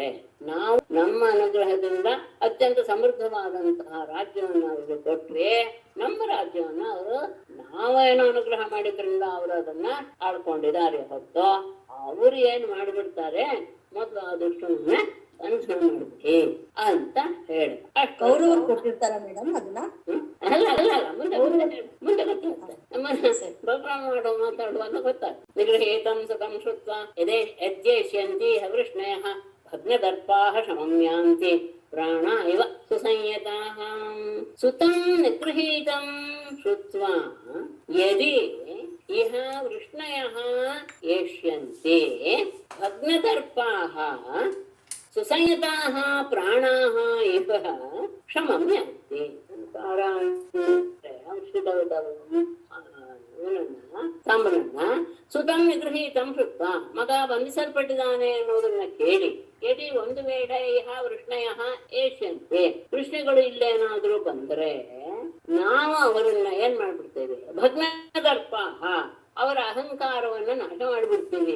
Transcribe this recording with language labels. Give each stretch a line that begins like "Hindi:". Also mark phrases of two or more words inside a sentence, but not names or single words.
Kannada: ನಾವು ನಮ್ಮ ಅನುಗ್ರಹದಿಂದ ಅತ್ಯಂತ ಸಮೃದ್ಧವಾದಂತಹ ರಾಜ್ಯವನ್ನು ಅವರಿಗೆ ಕೊಟ್ರೆ, ನಮ್ಮ ರಾಜ್ಯವನ್ನ ಅವರು ನಾವೇನೋ ಅನುಗ್ರಹ ಮಾಡಿದ್ರಿಂದ ಅವರು ಅದನ್ನ ಆಳ್ಕೊಂಡಿದ್ದಾರೆ ಹೊತ್ತು ಅವ್ರು ಏನ್ ಮಾಡಿಬಿಡ್ತಾರೆ, ಮೊದಲು ಆ ದುಷ್ಟನ್ನ ಬಂಧನ ಮಾಡ್ಬಿಡಿ ಅಂತ ಹೇಳ. ಕೌರವರು ಕೊಟ್ಟಿರ್ತಾರ ಮೇಡಮ್ ಅದನ್ನ? ಅಲ್ಲ ಅಲ್ಲ ಅಲ್ಲ, ಮುಂದೆ ಮುಂದೆ ಗೊತ್ತಾಗ್ತದೆ. ಪ್ರೋಗ್ರಾಮ್ ಮಾತಾಡುವಾಗ ಗೊತ್ತಾಗ್ತದೆ.
Sanskrit: निगृहीतं सुखं श्रुत्व यद्येष्यन्ति वृष्णयः भग्नदर्पाः शमं यान्ति प्राण इव सुसंयताः. सुतं निगृहीतं श्रुत्वा यदि इह वृष्णयः एष्यन्ते भग्नदर्पाः सुसंयताः प्राणाः इव क्षमं यान्ति.
Kannada: ಸಾಂಬನನ್ನ
Sanskrit: सुतं निगृहीतं
Kannada: ಶುದ್ಧ, ಮಗ ಬಂಧಿಸಲ್ಪಟ್ಟಿದ್ದಾನೆ ಅನ್ನೋದನ್ನ ಕೇಳಿ ಒಂದು ವೇಳೆ
Sanskrit: इह वृष्णय एष्यन्ते,
Kannada: ವೃಷ್ಣಿಗಳು ಇಲ್ಲೇನಾದ್ರೂ ಬಂದ್ರೆ ನಾವು ಅವರನ್ನ ಏನ್ ಮಾಡ್ಬಿಡ್ತೇವೆ, ಭಗ್ನದರ್ಪ, ಅವರ ಅಹಂಕಾರವನ್ನ ನಾಶ ಮಾಡಿಬಿಡ್ತೀವಿ.